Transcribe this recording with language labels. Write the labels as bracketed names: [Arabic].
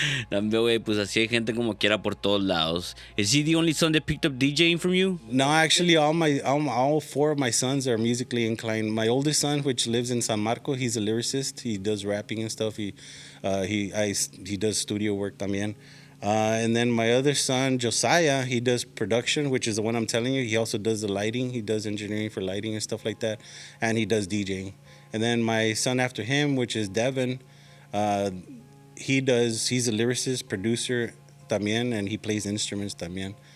[Spanish] También, güey, pues así hay gente como quiera por todos lados. [English] Is he the only son that picked up DJing from you? No, actually, all four of my sons are musically inclined. My oldest son, which lives in San Marco, he's a lyricist. He does rapping and stuff. He does studio work también. And then my other son, Josiah, he does production, which is the one I'm telling you. He also does the lighting. He does engineering for lighting and stuff like that. And he does DJing. And then my son after him, which is Devin, he's a lyricist, producer también, and he plays instruments también.